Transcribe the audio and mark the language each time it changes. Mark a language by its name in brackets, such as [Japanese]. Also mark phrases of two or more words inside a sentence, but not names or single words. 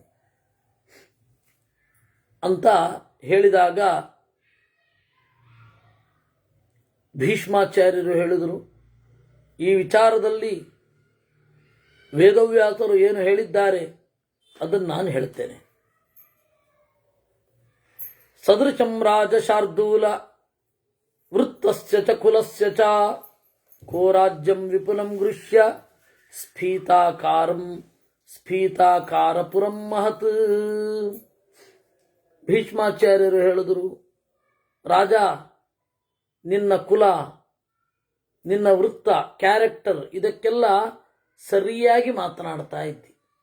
[Kannada] ಅಂತ ಹೇಳಿದಾಗ ಭೀಷ್ಮಾಚಾರ್ಯರು ಹೇಳಿದರು, ಈ ವಿಚಾರದಲ್ಲಿ ವೇದವ್ಯಾಸರು ಏನು ಹೇಳಿದ್ದಾರೆ ಅದನ್ನು ನಾನು ಹೇಳ್ತೇನೆ. [Sanskrit] ಸದೃಶಂ ರಾಜ ಶಾರ್ದೂಲ ವೃತ್ತಸ್ಯ ಚ ಕುಲಸ್ಯ ಚ ಕೋ ರಾಜ್ಯಂ ವಿಪುಲಂ ಗೃಹ್ಯ ಸ್ಫೀತಾಕಾರಪುರಂ ಮಹತ್. [Kannada] ಭೀಷ್ಮಾಚಾರ್ಯರು ಹೇಳಿದರು, ರಾಜ, ನಿನ್ನ ಕುಲ, ನಿನ್ನ ವೃತ್ತ, ಕ್ಯಾರೆಕ್ಟರ್ ಇದಕ್ಕೆಲ್ಲ ಸರಿಯಾಗಿ ಮಾತನಾಡ್ತಾ ಇದ್ದಿ.